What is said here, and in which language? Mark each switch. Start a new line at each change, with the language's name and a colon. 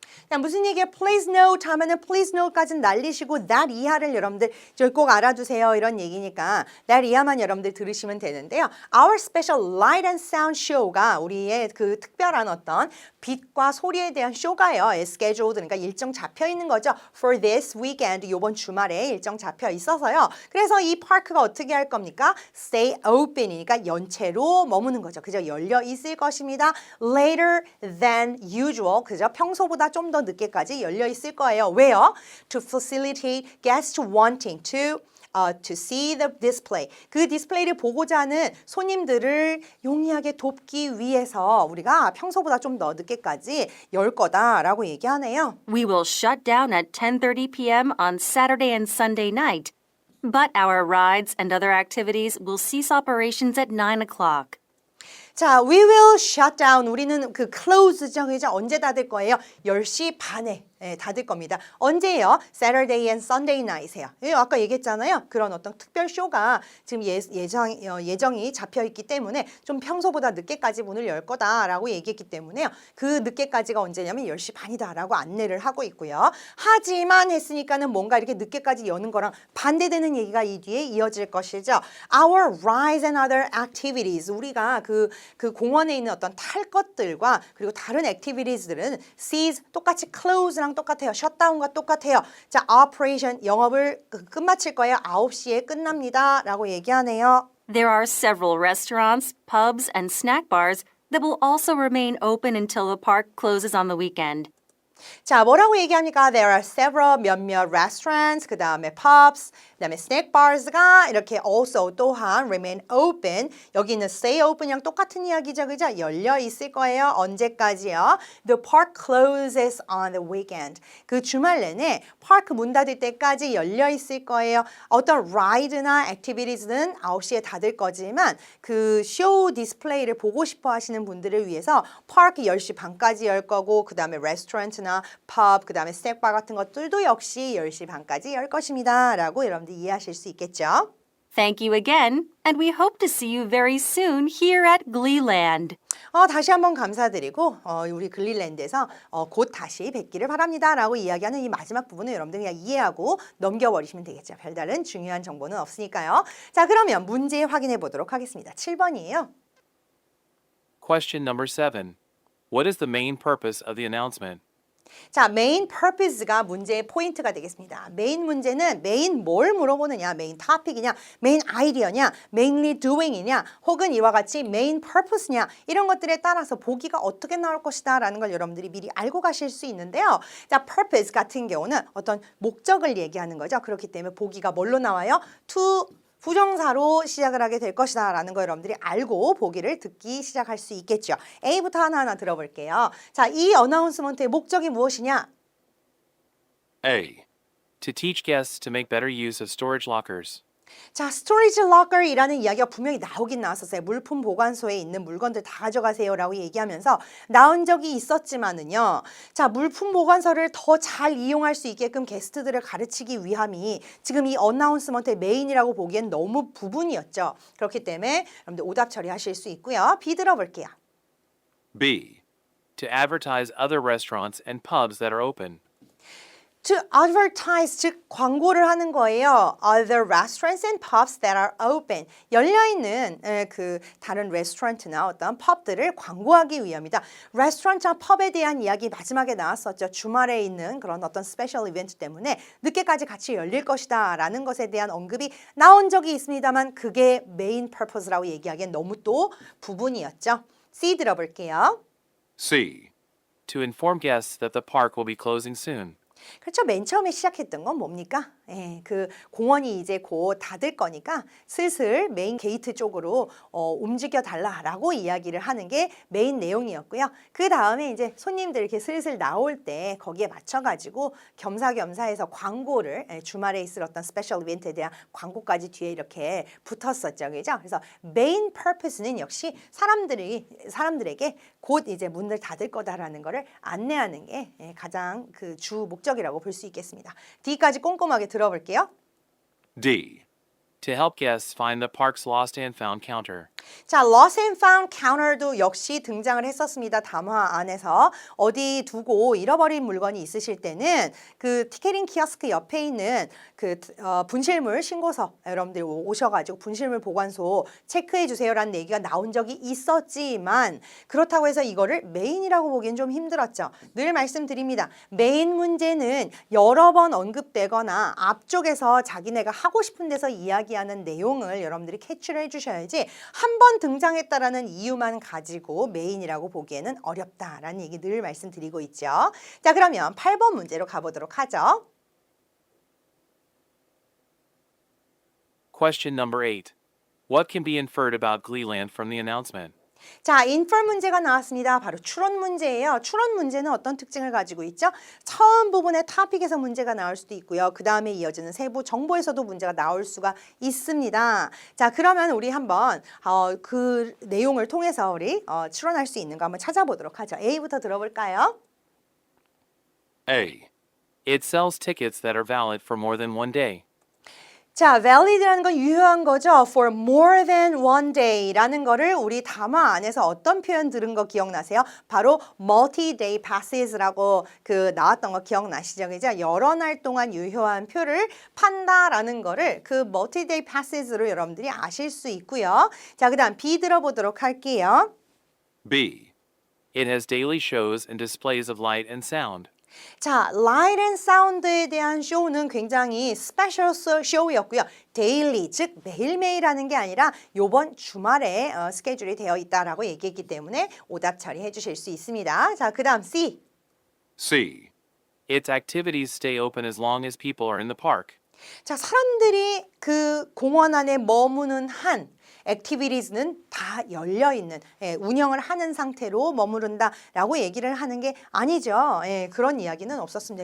Korean: 자, 무슨 얘기예요?
English: Please note
Korean: 하면은
English: please note
Korean: 까지는 날리시고 that 이하를 여러분들 저희 꼭 알아두세요 이런 얘기니까 that 이하만 여러분들 들으시면 되는데요.
English: Our special light and sound show
Korean: 가 우리의 그 특별한 어떤 빛과 소리에 대한 쇼가요. scheduled 그러니까 일정 잡혀 있는 거죠.
English: For this weekend
Korean: 이번 주말에 일정 잡혀 있어서요. 그래서 이 파크가 어떻게 할 겁니까?
English: Stay open
Korean: 이니까 연체로 머무는 거죠. 그죠? 열려 있을 것입니다.
English: Later than usual 그죠?
Korean: 평소보다 좀 더 늦게까지 열려 있을 거예요. 왜요?
English: To facilitate guests wanting to see the display.
Korean: 그 디스플레이를 보고자 하는 손님들을 용이하게 돕기 위해서 우리가 평소보다 좀 더 늦게까지 열 거다라고 얘기하네요.
English: We will shut down at 10:30 p.m. on Saturday and Sunday night, but our rides and other activities will cease operations at 9 o'clock. 자, we will shut down.
Korean: 우리는 그 close죠. 그죠? 언제 닫을 거예요? 10시 반에 닫을 겁니다. 언제예요?
English: Saturday and Sunday night이에요.
Korean: 아까 얘기했잖아요. 그런 어떤 특별 쇼가 지금 예정이 잡혀 있기 때문에 좀 평소보다 늦게까지 문을 열 거다라고 얘기했기 때문에요. 그 늦게까지가 언제냐면 10시 반이다라고 안내를 하고 있고요. 하지만 했으니까는 뭔가 이렇게 늦게까지 여는 거랑 반대되는 얘기가 이 뒤에 이어질 것이죠.
English: Our rides and other activities.
Korean: 우리가 그 공원에 있는 어떤 탈 것들과 그리고 다른 activities들은 cease 똑같이 close랑 똑같아요. 셧다운과 똑같아요. 자, operation 영업을 끝마칠 거예요. 9시에 끝납니다. 라고 얘기하네요.
English: There are several restaurants, pubs, and snack bars that will also remain open until the park closes on the weekend.
Korean: 자, 뭐라고 얘기합니까?
English: There are several
Korean: 몇몇
English: restaurants,
Korean: 그 다음에
English: pubs, 그 다음에 snack bars가 이렇게 also
Korean: 또한
English: remain open.
Korean: 여기 있는
English: stay open
Korean: 이랑 똑같은 이야기죠. 그죠? 열려 있을 거예요. 언제까지요?
English: The park closes on the weekend.
Korean: 그 주말 내내 파크 문 닫을 때까지 열려 있을 거예요. 어떤 ride나 activities는 9시에 닫을 거지만 그 쇼 디스플레이를 보고 싶어 하시는 분들을 위해서 파크 10시 반까지 열 거고 그 다음에 레스토랑트나 펍, 그 다음에 스낵바 같은 것들도 역시 10시 반까지 열 것입니다. 라고 여러분들 이해하실 수 있겠죠?
English: Thank you again, and we hope to see you very soon here at Gleeland.
Korean: 다시 한번 감사드리고 우리 글리랜드에서 곧 다시 뵙기를 바랍니다. 라고 이야기하는 이 마지막 부분을 여러분들 그냥 이해하고 넘겨버리시면 되겠죠. 별다른 중요한 정보는 없으니까요. 자, 그러면 문제 확인해 보도록 하겠습니다. 7번이에요.
English: Question number 7. What is the main purpose of the announcement?
Korean: 자, main purpose가 문제의 포인트가 되겠습니다. 메인 문제는 메인 뭘 물어보느냐, 메인 topic이냐, 메인 아이디어냐,
English: mainly doing
Korean: 이냐, 혹은 이와 같이 main purpose냐 이런 것들에 따라서 보기가 어떻게 나올 것이다 라는 걸 여러분들이 미리 알고 가실 수 있는데요. 자, purpose 같은 경우는 어떤 목적을 얘기하는 거죠. 그렇기 때문에 보기가 뭘로 나와요? to 부정사로 시작을 하게 될 것이다 라는 거 여러분들이 알고 보기를 듣기 시작할 수 있겠죠. A부터 하나하나 들어볼게요. 자, 이 어나운스먼트의 목적이 무엇이냐?
English: A. To teach guests to make better use of storage lockers.
Korean: 자, 스토리지 럭커이라는 이야기가 분명히 나오긴 나왔었어요. 물품 보관소에 있는 물건들 다 가져가세요 라고 얘기하면서 나온 적이 있었지만은요. 자, 물품 보관소를 더 잘 이용할 수 있게끔 게스트들을 가르치기 위함이 지금 이 어나운스먼트의 메인이라고 보기엔 너무 부분이었죠. 그렇기 때문에 여러분들 오답 처리하실 수 있고요. B 들어볼게요.
English: B. To advertise other restaurants and pubs that are open. To advertise,
Korean: 즉 광고를 하는 거예요.
English: Other restaurants and pubs that are open.
Korean: 열려있는 그 다른 레스토랑트나 어떤 펍들을 광고하기 위함이다. 레스토랑트나 펍에 대한 이야기 마지막에 나왔었죠. 주말에 있는 그런 어떤 스페셜 이벤트 때문에 늦게까지 같이 열릴 것이다 라는 것에 대한 언급이 나온 적이 있습니다만 그게 메인 퍼포스라고 얘기하기엔 너무 또 부분이었죠. C 들어볼게요.
English: C. To inform guests that the park will be closing soon.
Korean: 그렇죠. 맨 처음에 시작했던 건 뭡니까? 그 공원이 이제 곧 닫을 거니까 슬슬 메인 게이트 쪽으로 움직여 달라라고 이야기를 하는 게 메인 내용이었고요. 그 다음에 이제 손님들 이렇게 슬슬 나올 때 거기에 맞춰가지고 겸사겸사해서 광고를 주말에 있을 어떤 스페셜 이벤트에 대한 광고까지 뒤에 이렇게 붙었었죠. 그죠? 그래서 메인 퍼포스는 역시 사람들에게 곧 이제 문을 닫을 거다라는 거를 안내하는 게 가장 그 주 목적이라고 볼 수 있겠습니다. D까지 꼼꼼하게 들어볼게요.
English: D. To help guests find the park's lost and found counter.
Korean: 자, lost and found counter도 역시 등장을 했었습니다. 담화 안에서 어디 두고 잃어버린 물건이 있으실 때는 그 티켓팅 키오스크 옆에 있는 그 분실물 신고서 여러분들이 오셔가지고 분실물 보관소 체크해 주세요라는 얘기가 나온 적이 있었지만 그렇다고 해서 이거를 메인이라고 보기엔 좀 힘들었죠. 늘 말씀드립니다. 메인 문제는 여러 번 언급되거나 앞쪽에서 자기네가 하고 싶은 데서 이야기하는 내용을 여러분들이 캐치를 해주셔야지 한 번 등장했다라는 이유만 가지고 메인이라고 보기에는 어렵다라는 얘기 늘 말씀드리고 있죠. 자, 그러면 8번 문제로 가보도록 하죠.
English: Question number 8. What can be inferred about Gleeland from the announcement?
Korean: 자, infer 문제가 나왔습니다. 바로 추론 문제예요. 추론 문제는 어떤 특징을 가지고 있죠? 처음 부분의 토픽에서 문제가 나올 수도 있고요. 그 다음에 이어지는 세부 정보에서도 문제가 나올 수가 있습니다. 자, 그러면 우리 한번 그 내용을 통해서 우리 추론할 수 있는 거 한번 찾아보도록 하죠. A부터 들어볼까요?
English: A. It sells tickets that are valid for more than one day.
Korean: 자, valid라는 건 유효한 거죠.
English: For more than one day
Korean: 라는 거를 우리 담화 안에서 어떤 표현 들은 거 기억나세요? 바로 multi-day passes라고 그 나왔던 거 기억나시죠? 그죠? 여러 날 동안 유효한 표를 판다라는 거를 그 multi-day passes로 여러분들이 아실 수 있고요. 자, 그 다음 B 들어보도록 할게요.
English: B. It has daily shows and displays of light and sound.
Korean: 자, light and sound에 대한 쇼는 굉장히 스페셜 쇼였고요. 데일리, 즉 매일매일 하는 게 아니라 요번 주말에 스케줄이 되어 있다라고 얘기했기 때문에 오답 처리해 주실 수 있습니다. 자, 그 다음 C.
English: C. Its activities stay open as long as people are in the park.
Korean: 자, 사람들이 그 공원 안에 머무는 한 activities는 다 열려있는 운영을 하는 상태로 머무른다라고 얘기를 하는 게 아니죠. 그런 이야기는 없었습니다.